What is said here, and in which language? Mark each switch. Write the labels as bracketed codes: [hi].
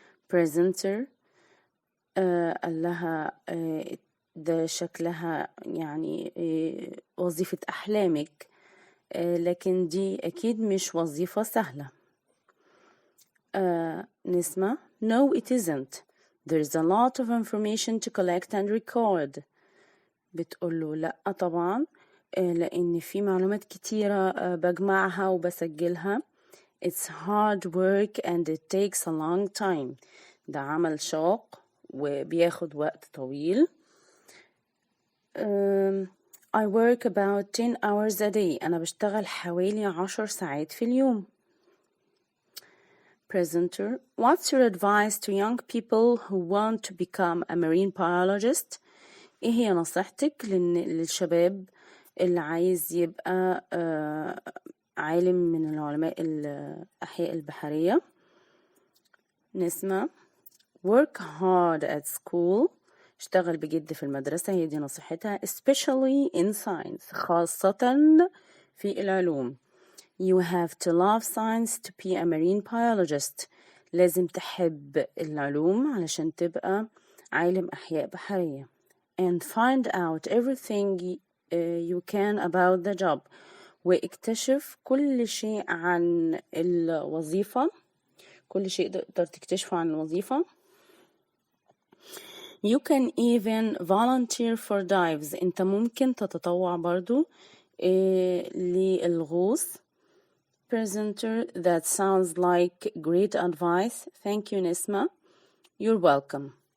[ar] presenter قال لها ده شكلها يعني وظيفة أحلامك، لكن دي أكيد مش وظيفة سهلة. نسمع [en] No it isn't. There's a lot of information to collect and record. [ar] بتقوله لأ طبعا لأن في معلومات كتيرة بجمعها وبسجلها. [en] It's hard work and it takes a long time. [ar] ده عمل شاق وبياخد وقت طويل. [en] I work about 10 hours a day. [ar] أنا بشتغل حوالي 10 ساعات في اليوم. [en] Presenter What's your advice to young people who want to become a marine biologist? [ar] إيه هي نصيحتك للشباب اللي عايز يبقى عالم من العلماء الأحياء البحرية؟ نسمع [en] Work hard at school. [ar] اشتغل بجد في المدرسة، هي دي نصيحتها. [en] especially in science. [ar] خاصة في العلوم. [en] You have to love science to be a marine biologist. [ar] لازم تحب العلوم علشان تبقى عالم أحياء بحرية. [en] And find out everything you can about the job. [ar] واكتشف كل شيء عن الوظيفة، كل شيء تقدر تكتشفه عن الوظيفة. [en] You can even volunteer for dives. [ar] انت ممكن تتطوع برضو للغوص. [en] Presenter That sounds like great advice. Thank you Nisma. You're welcome.